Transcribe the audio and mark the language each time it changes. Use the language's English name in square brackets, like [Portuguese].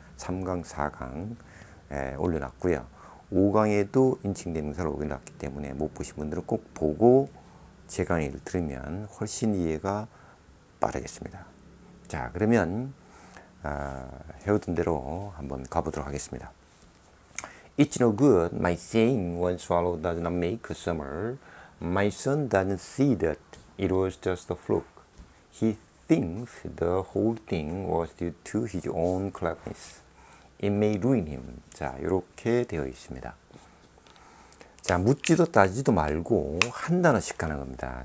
[Korean] 3강, 4강 올려놨고요. 5강에도 인칭대명사를 올려놨기 때문에 못 보신 분들은 꼭 보고 제 강의를 들으면 훨씬 이해가 빠르겠습니다. 자, 그러면 해오던 대로 한번 가보도록 하겠습니다. [English] It's no good, my saying one swallow does not make a summer. My son doesn't see that it was just a fluke. He thinks the whole thing was due to his own cleverness. It may ruin him. [Korean] 자, 이렇게 되어 있습니다. 자, 묻지도 따지도 말고 한 단어씩 가는 겁니다.